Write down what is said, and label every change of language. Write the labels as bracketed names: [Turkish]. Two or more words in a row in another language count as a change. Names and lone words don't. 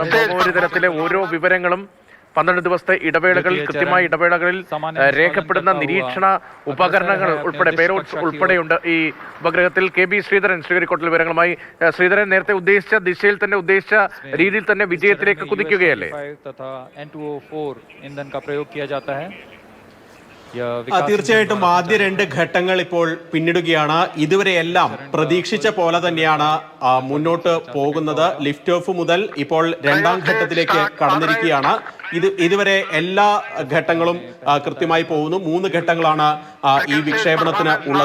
[Malayalam] ഭൗമോപരിതലത്തിലെ ഓരോ വിവരങ്ങളും 12 ദിവസത്തെ ഇടവേളകളിൽ കൃത്യമായ ഇടവേളകളിൽ രേഖപ്പെടുന്ന നിരീക്ഷണ ഉപകരണങ്ങൾ ഉൾപ്പെടെ പേലോഡ്സ് ഉൾപ്പെടെയുണ്ട് ഈ ഉപഗ്രഹത്തിൽ. KB ശ്രീധരൻ ശ്രീഹരിക്കോട്ടയിൽ വിവരങ്ങളുമായി. ശ്രീധരൻ, നേരത്തെ ഉദ്ദേശിച്ച ദിശയിൽ തന്നെ ഉദ്ദേശിച്ച രീതിയിൽ തന്നെ വിജയത്തിലേക്ക് കുതിക്കുകയല്ലേ? [Hindi] तथा N2O4 ईंधन का प्रयोग किया जाता है। [Malayalam] തീർച്ചയായിട്ടും ആദ്യ 2 ഘട്ടങ്ങൾ ഇപ്പോൾ പിന്നിടുകയാണ്. ഇതുവരെ എല്ലാം പ്രതീക്ഷിച്ച പോലെ തന്നെയാണ് മുന്നോട്ട് പോകുന്നത്. [English] lift off [Malayalam] മുതൽ ഇപ്പോൾ 2ാം ഘട്ടത്തിലേക്ക് കടന്നിരിക്കുകയാണ്. ഇതുവരെ എല്ലാ ഘട്ടങ്ങളും കൃത്യമായി പോകുന്നു. 3 ഘട്ടങ്ങളാണ് ഈ വിക്ഷേപണത്തിന് ഉള്ളത്.